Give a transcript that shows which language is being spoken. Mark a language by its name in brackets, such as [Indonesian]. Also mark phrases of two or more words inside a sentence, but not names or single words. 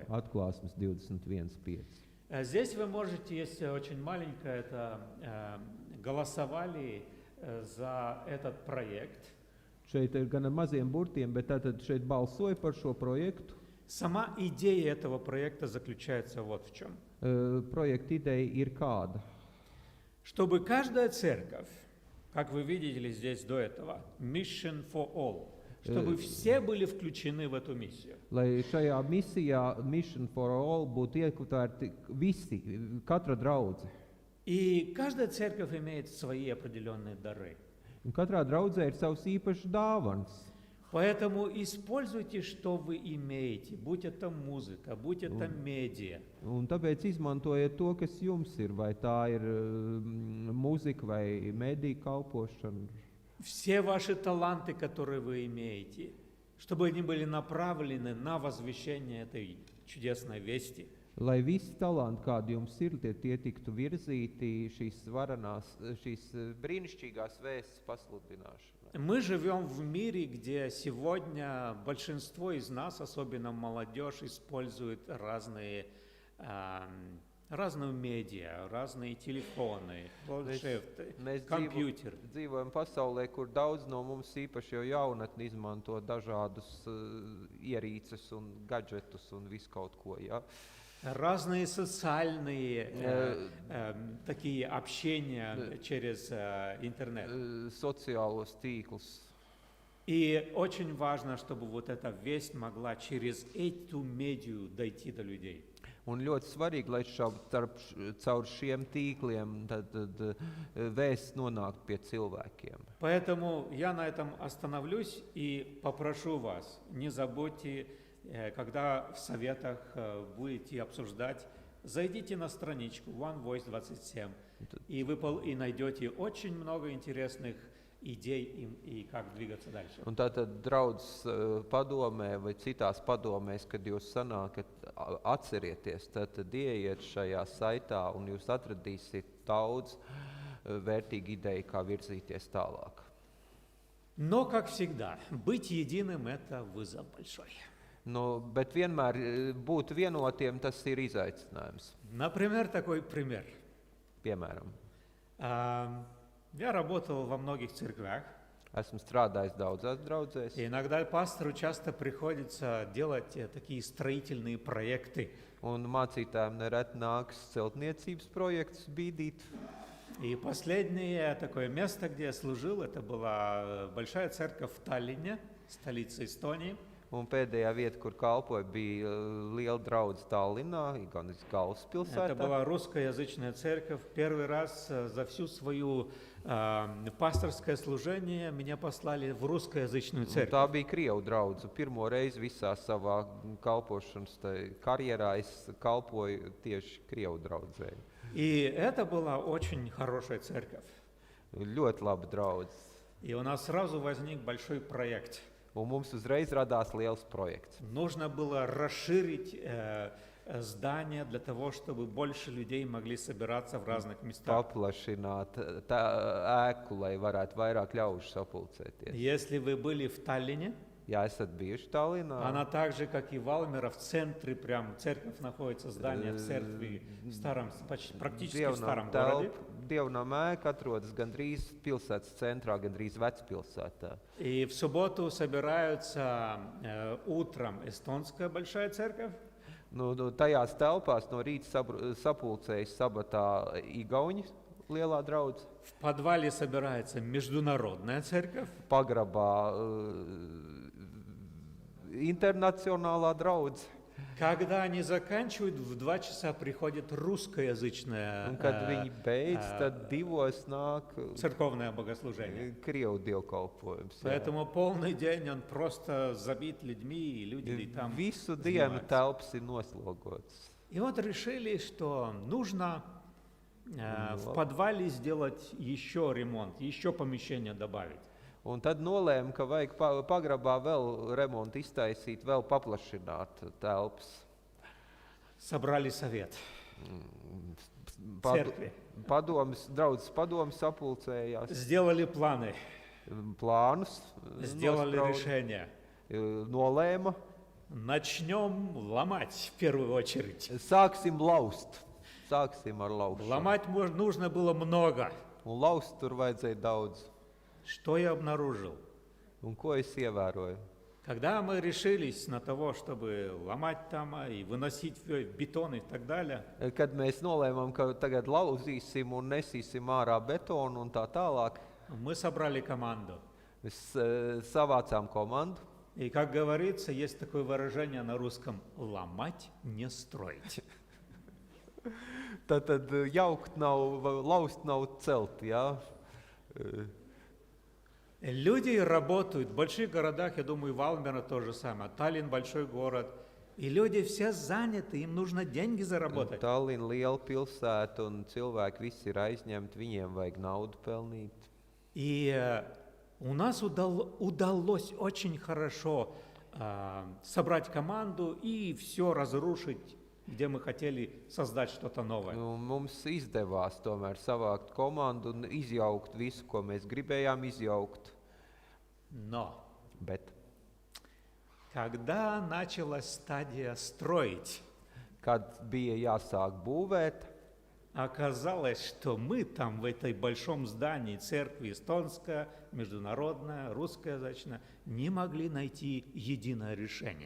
[Latvian] Atklāsmes 21.5. [Russian] Здесь вы можете, если очень маленькое, это голосовали за этот проект. [Latvian] Šeit ir gan ar maziem burtiem, bet tātad šeit balsoja par šo projektu. [Russian] Сама идея этого проекта заключается вот в чем. [Latvian] Projekta ideja ir kāda. [Russian] Чтобы каждая церковь, как вы видели здесь до этого, Mission for All, чтобы все были включены в эту миссию. [Latvian] Lai šajā misijā Mission for All būtu iekļauti visi, katra draudze. [Russian] И каждая церковь имеет свои определенные дары. [Latvian] Un katrā draudzē ir savs īpašs dāvans. [Russian] Поэтому используйте, что вы имеете, будь это музыка, будь это медиа. [Latvian] Un tāpēc izmantojiet to, kas jums ir, vai tā ir mūzika vai mediju kalpošana. [Russian] Все ваши таланты, которые вы имеете, чтобы они были направлены на возвещение этой чудесной вести. [Latvian] Lai visi talanti, kādi jums ir, tie tiktu virzīti šīs brīnišķīgās vēstis pasludināšanai. [Russian] Мы живем в мире, где сегодня большинство из нас, особенно молодежь, использует разные медиа, разные телефоны, планшеты, компьютеры. [Latvian] Mēs dzīvojam pasaulē, kur daudz no mums īpaši jau jaunatni izmanto dažādus ierīces un gadžetus un visu kaut ko, ja? [Russian] Разные социальные такие общения через интернет. [Latvian] Sociālos tīklus. [Russian] И очень важно, чтобы вот эта весть могла через эту медию дойти до людей. [Latvian] Un ļoti svarīgi, lai caur šiem tīkliem tad vēsts nonāktu pie cilvēkiem. [Russian] Поэтому я на этом остановлюсь и попрошу вас, не забудьте, когда в советах будете обсуждать, зайдите на страничку One Voice 27, и вы найдете очень много интересных идей и как двигаться дальше. [Latvian] Un tātad draudzes padomē vai citās padomēs, kad jūs sanākat, atcerieties, tad ieiet šajā saitā un jūs atradīsiet daudz vērtīgu ideju, kā virzīties tālāk. [Russian] Но, как всегда, быть единым – это вызов большой. [Latvian] Bet vienmēr būt vienotiem, tas ir izaicinājums. [Russian] Например, такой пример. [Latvian] Piemēram. [Russian] Я работал во многих церквях. [Latvian] Esmu strādājis daudzās draudzēs. [Russian] Иногда пастору часто приходится делать такие строительные проекты. [Latvian] Un mācītājiem nereti nāks celtniecības projektus bīdīt. [Russian] И последнее такое место, где я служил, это была большая церковь в Таллине, столице Эстонии. [Latvian] Un pēdējā vieta, kur kalpoja, bija liela draudze Tallinā, Igaunijas galvaspilsētā. [Russian] Это была русскоязычная церковь. Первый раз за всю свою пасторское служение меня послали в русскоязычную церковь. [Latvian] Tā bija Krievu draudze. Pirmo reizi visā savā kalpošanas karjerā es kalpoju tieši Krievu draudzē. [Russian] И это была очень хорошая церковь. [Latvian] Ļoti laba draudze. [Russian] И у нас сразу возник большой проект. [Latvian] Un mums uzreiz radās liels projekts. [Russian] Нужно было расширить здание для того, чтобы больше людей могли собираться в разных местах. [Latvian] Paplašināt ēku, lai varētu vairāk ļaužu sapulcēties. [Russian] Если вы были в Таллине, [Latvian] Ja esat bijuši Tallinā, [Russian] она так же, как и Валмера, в центре, прям церковь находится, здание в церкви, в старом, практически в старом городе. [Latvian] Dievnam ēka atrodas gandrīz pilsētas centrā, gandrīz vecpilsētā. [Russian] И в субботу собираются утром эстонская большая церковь. [Latvian] Tajās telpās no rīta sapulcējas sabatā Igauņi lielā draudze. [Russian] В подвале собирается международная церковь. [Latvian] Pagrabā internacionālā draudze. [Russian] Когда они заканчивают, в 2 часа приходит русскоязычное [Latvian] Un, kad viņi beidz, tad 2 nāk [Russian] церковное богослужение. [Latvian] Krievu dievkalpojums. Jā. [Russian] Поэтому полный день он просто забит людьми, и люди там [Latvian] Visu dienu [Russian] занимаются. [Latvian] telpas ir noslogotas. [Russian] И вот решили, что нужно в подвале сделать еще ремонт, еще помещение добавить. [Latvian] Un tad nolēma, ka vajag pagrabā vēl remontu iztaisīt, vēl paplašināt telpas. [Russian] Собрали совет [Latvian] Padu- [Russian] церкви, [Latvian] Draudzes padomi sapulcējās, [Russian] сделали планы, [Latvian] plānus [Russian] сделали [Latvian] nosprauda, [Russian] решение. [Latvian] nolēma. [Russian] Начнем ломать в первую очередь. [Latvian] Sāksim laust. Sāksim ar laušanu. [Russian] Ломать нужно было много. [Latvian] Un laust tur vajadzēja daudz. [Russian] Что я обнаружил? [Latvian] Un ko es ievēroju? [Russian] Когда мы решились на того, чтобы ломать там и выносить бетон и так далее, [Latvian] Kad mēs nolēmām, ka tagad lauzīsim un nesīsim ārā betonu un tā tālāk, [Russian] мы собрали команду. [Latvian] mēs savācām komandu. [Russian] И, как говорится, есть такое выражение на русском «ломать, не строить». [Latvian] Tad jaukt nav, laust nav celt, jā. [Russian] Люди работают в больших городах, я думаю, Валмера то же самое, Таллин большой город, и люди все заняты, им нужно деньги заработать. [Latvian] Tallinn liela pilsēta un cilvēki visi ir aizņemti, viņiem vajag naudu pelnīt. [Russian] И у нас удалось очень хорошо собрать команду и все разрушить, где мы хотели создать что-то новое. [Latvian] Mums izdevās tomēr savākt komandu un izjaukt visu, ko mēs gribējām izjaukt. [Russian] Но [Latvian] Bet, [Russian] когда началась стадия строить, [Latvian] kad bija jāsāk būvēt, [Russian] оказалось, что мы там в этой большом здании церкви эстонская, международная, русскоязычная, не могли найти единое решение.